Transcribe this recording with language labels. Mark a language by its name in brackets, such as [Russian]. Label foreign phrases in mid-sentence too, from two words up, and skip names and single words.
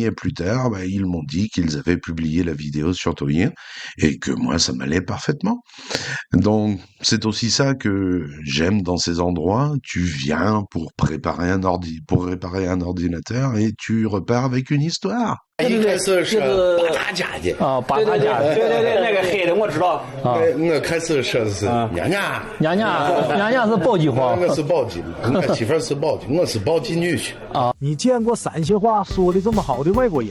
[French] Et plus tard, ils m'ont dit qu'ils avaient publié la vidéo sur Douyin et que moi, ça m'allait parfaitement. Donc, c'est aussi ça que j'aime dans ces endroits. Tu viens pour réparer un ordinateur et tu repars avec une histoire. [Chinese] 一开始是八大家的啊，八大家，对，那个黑的我知道。啊，我开始说的是娘娘是宝鸡话，我是宝鸡的，我媳妇是宝鸡，我是宝鸡女婿。啊，你见过陕西话说的这么好的外国人？